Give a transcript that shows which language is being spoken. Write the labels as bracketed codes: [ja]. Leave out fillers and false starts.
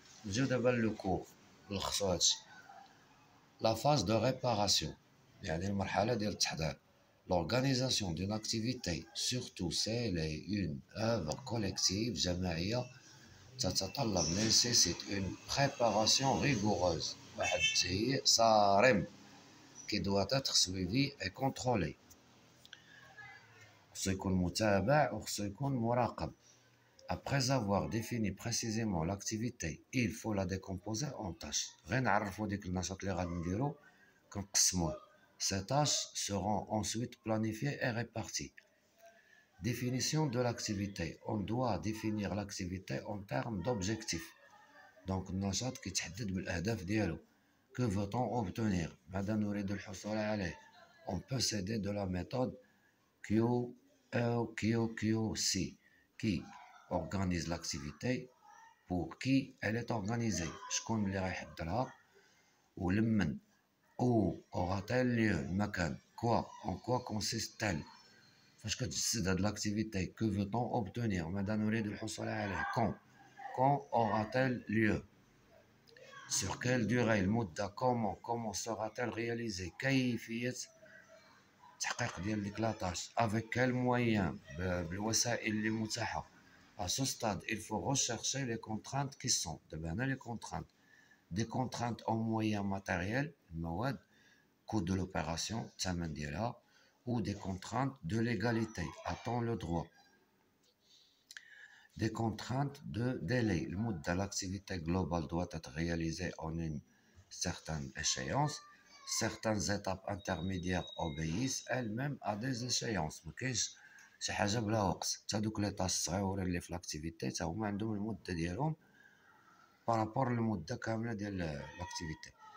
[ar] نجيو دابا لو كور اللي خصو هادشي. [fr] La phase de réparation, [ar] يعني المرحلة ديال التحضير. [fr] L'organisation d'une activité, surtout celle est une œuvre collective [ar] جماعية تتطلب [fr] nécessite une préparation rigoureuse. [ar] واحد التهيئ صارم [fr] qui doit être suivi et contrôlé. [ar] خصو يكون متابع وخصو يكون مراقب. [fr] Après avoir défini précisément l'activité, il faut la décomposer en tâches. [ar] غير نعرفوا ديك النشاط اللي غادي نديرو كنقسموه. [fr] Ces tâches seront ensuite planifiées et réparties. Définition de l'activité. On doit définir l'activité en termes d'objectifs. Donc [ar] النشاط كيتحدد بالأهداف ديالو. [fr] Que veut-on obtenir؟ [ar] ماذا نريد الحصول عليه؟ [fr] On peut s'aider de la méthode QOQC qui organise l'activité pour qui elle est organisée. [ar] شكون اللي غيحضرها ولمن. [fr] Où aura-t-elle lieu؟ [ar] المكان. [fr] Quoi؟ En quoi consiste-t-elle؟ [ar] فاش كتجسد هاد [fr] l'activité. Que veut-on obtenir؟ [ar] ماذا نريد الحصول عليه؟ [fr] Quand aura-t-elle lieu؟ Sur quelle durée؟ المدة. Comment sera-t-elle réalisée؟ [ar] كيفية التحقيق ديال ديك لاطاش. [fr] Avec quels moyens؟ [ar] بالوسائل اللي متاحة. [fr] À ce stade, il faut rechercher les contraintes qui sont. [ar] دابا هنا [fr] les contraintes. Des contraintes en moyens matériels, المواد, coût de l'opération, [ar] الثمن ديالها, [fr] ou des contraintes de légalité, attend le droit. Des contraintes de délai. [ar] المدة. [fr] L'activité globale doit être réalisée en une certaine échéance. Certaines étapes intermédiaires obéissent elles-mêmes à des échéances. [ar] ما كاينش شي حاجه بلا وقت. حتى دوك لي طاس صغيورين اللي في لاكتيفيتي حتى هما عندهم المده ديالهم بارابور للمده كامله ديال لاكتيفيتي.